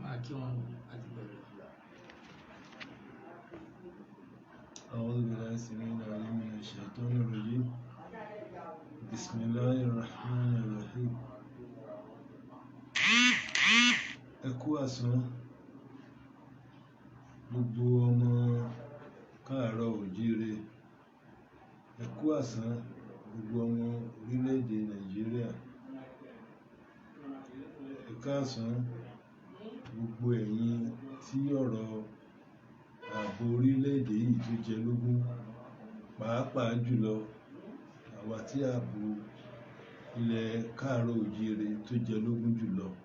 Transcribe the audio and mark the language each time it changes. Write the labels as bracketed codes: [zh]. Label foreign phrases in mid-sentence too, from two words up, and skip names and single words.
[ar] أعوذ بالله السميع العليم من الشيطان الرجيم بسم الله الرحمن الرحيم. [yo] Ẹ kú àsán gbogbo ọmọ káàárọ̀ oòjíire, ẹ kú àsán gbogbo ọmọ orílẹ̀-èdè Nàìjíríà, ẹ káàsán gbogbo ẹ̀yin tí ọ̀rọ̀ ààbò orílẹ̀-èdè yìí tó jẹ lógún, pàápàá jùlọ àwa tí ààbò ilẹ̀ káàárọ̀ oòjíire tó jẹ lógún jùlọ.